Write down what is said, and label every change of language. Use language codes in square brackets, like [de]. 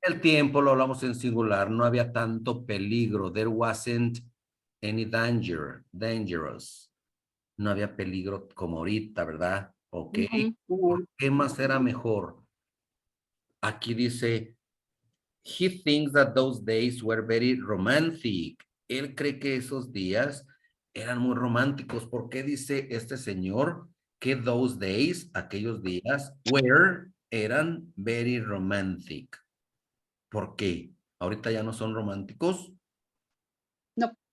[es] El tiempo lo hablamos en singular, no había tanto peligro. [en] There wasn't any danger, dangerous. [es] No había peligro como ahorita, ¿verdad? Ok. Ujú. ¿Qué más era mejor? Aquí dice, [en] he thinks that those days were very romantic. [es] Él cree que esos días eran muy románticos. ¿Por qué dice este señor que [en] those days, [es] aquellos días, eran [en] very romantic? [es] ¿Por qué? ¿Ahorita ya no son románticos? No.